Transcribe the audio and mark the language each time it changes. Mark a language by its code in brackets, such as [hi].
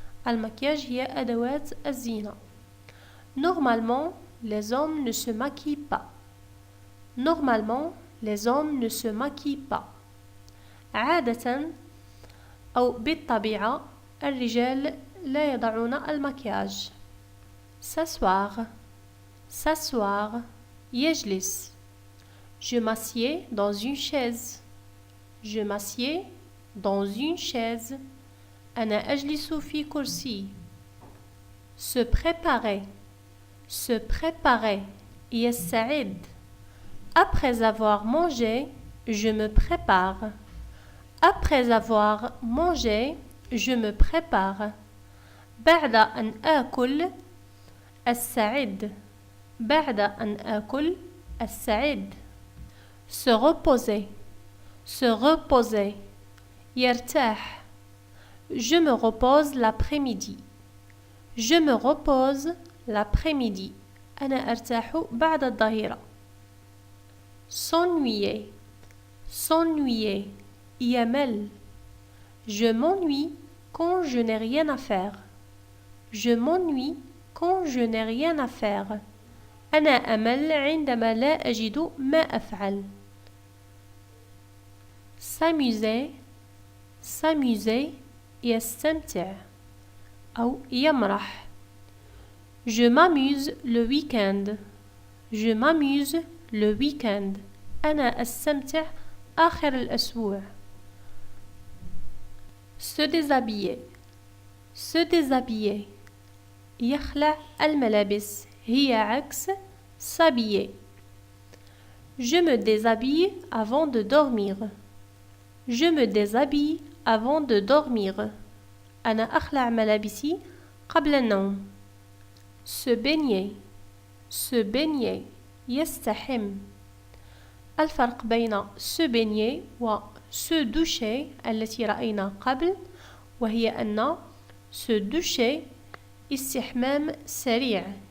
[ar] المكياج هي أدوات الزينة. [fr] Normalement, les hommes ne se maquillent pas. Normalement, les hommes ne se maquillent pas. [ar] عادة أو بالطبيعة الرجال لا يضعون المكياج. [fr] S'asseoir. S'asseoir. [ar] يجلس. [fr] Je m'assieds dans une chaise. Je m'assieds dans une chaise. [ar] أنا أجلس في كرسي. [fr] Se préparer. Se préparer. [ar] يستعد. [fr] Après avoir mangé, je me prépare. Après avoir mangé, je me prépare. [ar] بعد أن آكل أستعد. بعد أن آكل أستعد. [fr] Se reposer. Se reposer. [ar] يرتاح. [fr] Je me repose l'après-midi. Je me repose l'après-midi. [ar] أنا أرتاح بعد الظهيرة. [fr] S'ennuyer. S'ennuyer. [ar] يمل. [fr] Je m'ennuie quand je n'ai rien à faire. Je m'ennuie quand je n'ai rien à faire. [ar] أنا أمل عندما لا أجد ما أفعل. [fr] S'amuser. S'amuser. [ar] يستمتع أو يمرح. [fr] Je m'amuse le week-end. Je m'amuse le week-end. [ar] أنا أستمتع آخر الأسبوع. [fr] Se déshabiller. Se déshabiller. [ar] يخلع الملابس. هي عكس s'habiller. [fr] Je me déshabille avant de dormir. Je me déshabille avant de dormir. [ar] أنا أخلع ملابسي قبل النوم. [fr] Se baigner. Se baigner. [ar] يستحم. الفرق بين se baigner و se doucher التي رأينا قبل وهي أن se doucher استحمام سريع.